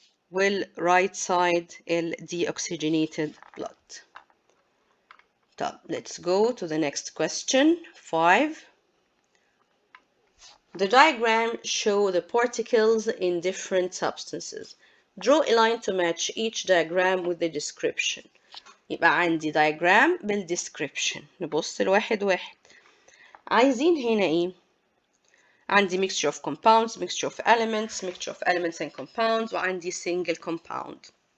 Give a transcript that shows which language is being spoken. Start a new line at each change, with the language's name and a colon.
Arabic: وال right side ال deoxygenated blood.
English: طب let's go to the next question. 5. The diagram shows the particles in different substances. Draw a line to match each diagram with the description.
Arabic: يبقى عندي diagram بالdescription. نبص لواحد واحد. عايزين هنا ايه؟ عندي
English: mixture of compounds, mixture of elements and compounds وعندي single compound.